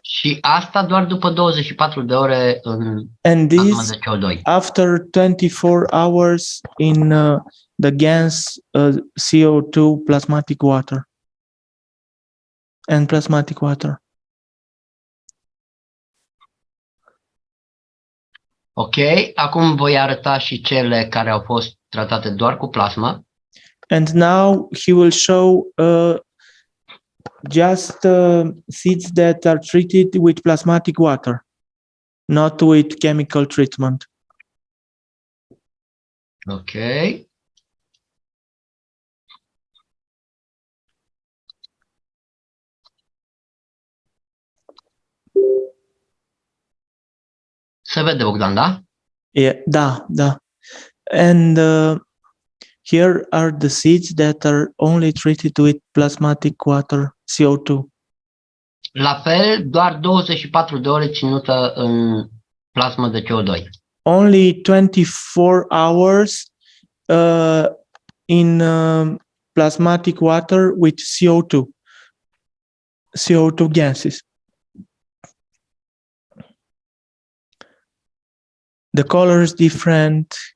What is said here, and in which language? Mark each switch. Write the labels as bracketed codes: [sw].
[ro] Și asta doar după 24 de ore în [en] and this [ro] de CO2. [en] After 24 hours in the gas CO2 plasmatic water and plasmatic water. [ro] Ok, acum voi arăta și cele care au fost tratate doar cu plasma. [en] And now he will show just seeds that are treated with plasmatic water, not with chemical treatment. Ok. [ro] Se vede, Bogdan, da? [en] Yeah, da. And here are the seeds that are only treated with plasmatic water, CO2. [ro] La fel, doar 24 de ore ținută în plasmă de CO2. [en] Only 24 hours in plasmatic water with CO2 gases. The color is different.